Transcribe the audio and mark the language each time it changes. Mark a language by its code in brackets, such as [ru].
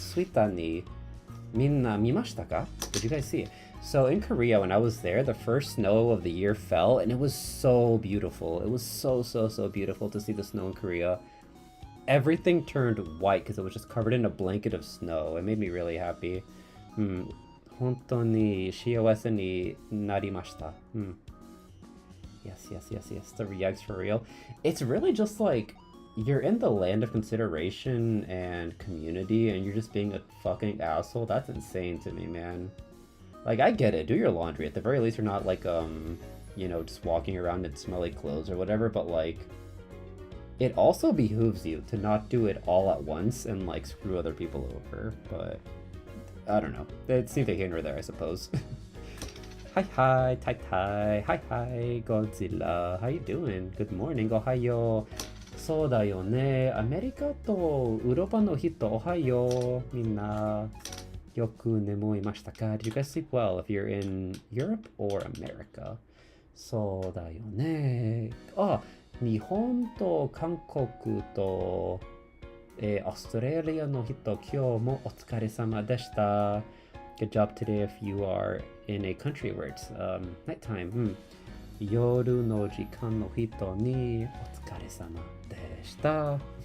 [ja] Twitter にみんな見ましたか? [en] Did you guys see it? So in Korea, when I was there, the first snow of the year fell, and it was so beautiful. It was so beautiful to see the snow in Korea. Everything turned white because it was just covered in a blanket of snow. It made me really happy. [ja] 本当に幸せになりました。 [en] Yes. The reacts for real. It's really just like, you're in the land of consideration and community, and you're just being a fucking asshole. That's insane to me, man. Like, I get it. Do your laundry. At the very least, you're not, like, you know, just walking around in smelly clothes or whatever, but, like, it also behooves you to not do it all at once and, like, screw other people over. But, I don't know. It's neither here nor there, I suppose. Hi, Tai. Hi, Godzilla. How you doing? Good morning. Ohayo. [ja] そうだよね。アメリカとヨーロッパの人、おはよう。みんな。よく眠いましたか? [en] Did you guys sleep well if you're in Europe or America? [ja] そうだよね。日本と韓国と、オーストラリアの人、今日もお疲れ様でした。 [en] Good job today if you are in a country where it's nighttime. [ja] 夜の時間の人にお疲れ様でした。